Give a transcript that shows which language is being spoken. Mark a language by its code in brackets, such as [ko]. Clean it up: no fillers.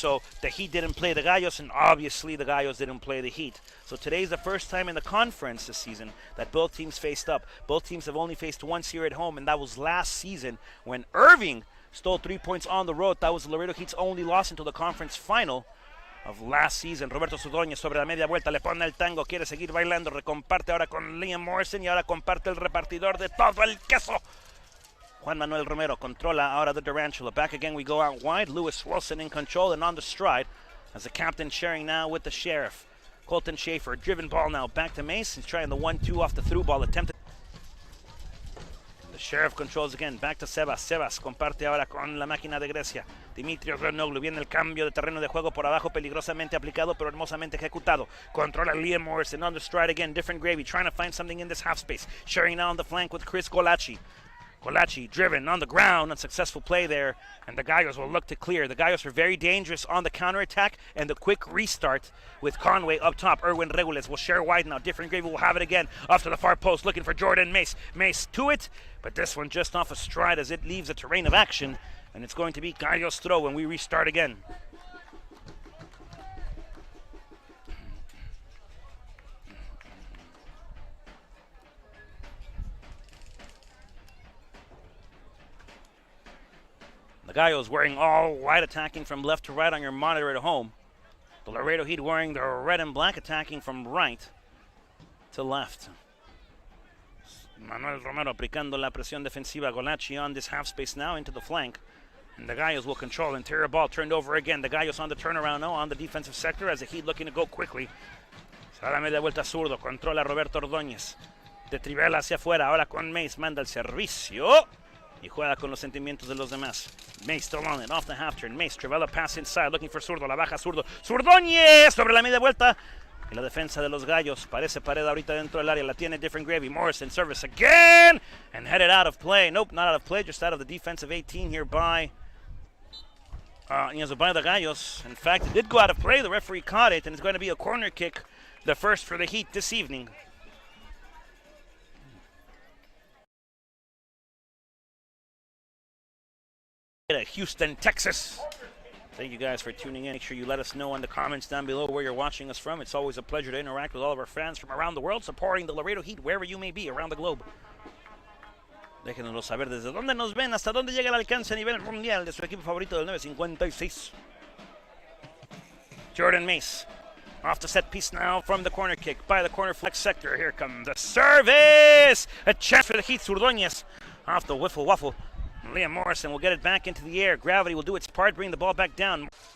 [en] So the Heat didn't play the Gallos, and obviously the Gallos didn't play the Heat. So today's the first time in the conference this season that both teams faced up. Both teams have only faced once here at home, and that was last season when Irving stole 3 points on the road. That was the Laredo Heat's only loss until the conference final of last season. [es] Roberto Sudoñez sobre la media vuelta, le pone el tango, quiere seguir bailando, recomparte ahora con Liam Morrison y ahora comparte el repartidor de todo el queso. Juan Manuel Romero controla ahora [en] the Durantula. Back again, we go out wide. Lewis Wilson in control and on the stride as the captain sharing now with the Sheriff. Colton Schaefer, driven ball now back to Mace. He's trying the 1-2 off the through ball attempted. The Sheriff controls again, back to Sebas. [es] Sebas comparte ahora con la máquina de Grecia. Dimitrios Renoglu, viene el cambio de terreno de juego por abajo, peligrosamente aplicado, pero hermosamente ejecutado. Controla [en] Liam Morrison on the stride again, different gravy, trying to find something in this half space. Sharing now on the flank with Chris Golachi. Golachi driven on the ground, unsuccessful play there, and the Gallos will look to clear. The Gallos are very dangerous on the counterattack and the quick restart with Conway up top. Erwin Regules will share wide now. Different gravy will have it again. Off to the far post, looking for Jordan Mace. Mace to it, but this one just off a stride as it leaves the terrain of action, and it's going to be Gallos throw when we restart again. The Gallos wearing all white, attacking from left to right on your monitor at home. The Laredo Heat wearing the red and black, attacking from right to left. [es] Manuel Romero aplicando la presión defensiva. [en] Golachi on this half space now into the flank. And the Gallos will control. Interior ball turned over again. The Gallos on the turnaround now on the defensive sector as the Heat looking to go quickly. [es] Se da la media vuelta zurdo. Controla Roberto Ordóñez. De Trivela hacia afuera. Ahora con Mace. Manda el servicio. Y juega con los sentimientos de los demás. [en] Mace still on it, off the half turn. Mace, Trivela pass inside, looking for Zurdo, [es] la baja Zurdo. [en] ¡Zurdoñez! [es] Sobre la media vuelta. Y la defensa de los Gallos, parece pared ahorita dentro del área, la tiene different gravy. [en] Morrison service again! And headed out of play. Nope, not out of play, just out of the defensive 18 here by the Gallos. In fact, it did go out of play. The referee caught it, and it's going to be a corner kick, the first for the Heat this evening. Houston, Texas. Thank you guys for tuning in. Make sure you let us know in the comments down below where you're watching us from. It's always a pleasure to interact with all of our fans from around the world, supporting the Laredo Heat wherever you may be around the globe. [es] Déjenoslo saber desde dónde nos ven, hasta dónde llega el alcance a nivel mundial de su equipo favorito del 956. [en] Jordan Mace off the set piece now from the corner kick by the corner flex sector. Here comes the service. A chance for the Heat. Zurdoñez off the wiffle waffle. Liam Morrison will get it back into the air. Gravity will do its part, bring the ball back down.